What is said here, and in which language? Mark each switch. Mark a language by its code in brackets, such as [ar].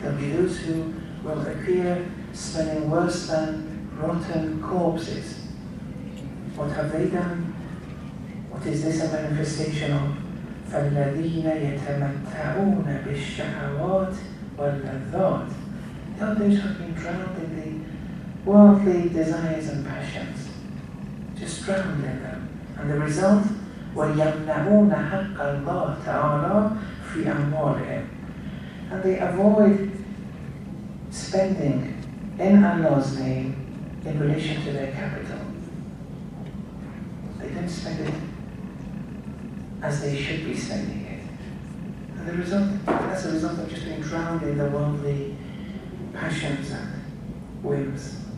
[en] There will be those who will appear smelling worse than rotten corpses. What have they done? What is this a manifestation of? [ar] فَالَّذِينَ يَتَمَتَّعُونَ بِالشَّهَوَاتِ وَاللَّذَّاتِ. [en] They are those who have been drowned in the worldly desires and passions. Just drowned in them. And the result, [ar] وَيَمْنَعُونَ حَقَّ اللَّهِ تَعَالَى فِي أَمْوَالِهِمْ. [en] And they avoid spending in Allah's name in relation to their capital. They don't spend it as they should be spending it. And the result, that's a result of just being drowned in the worldly passions and whims.